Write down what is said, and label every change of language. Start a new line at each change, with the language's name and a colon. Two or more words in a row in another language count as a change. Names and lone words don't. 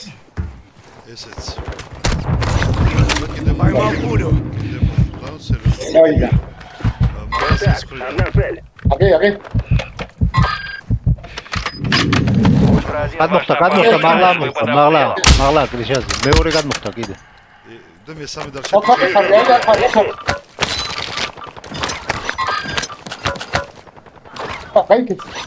Georgian: ესეც
Russian: Поймал пулю.
Georgian: გავიდა
Russian: Так, одна цель.
Georgian: აგე Ультра-1, გადმოხდა მაღლა კრიშაზე მეორე გადმოხდა კიდე და მესამე დარჩა ოქახი ხარ გაიგეთ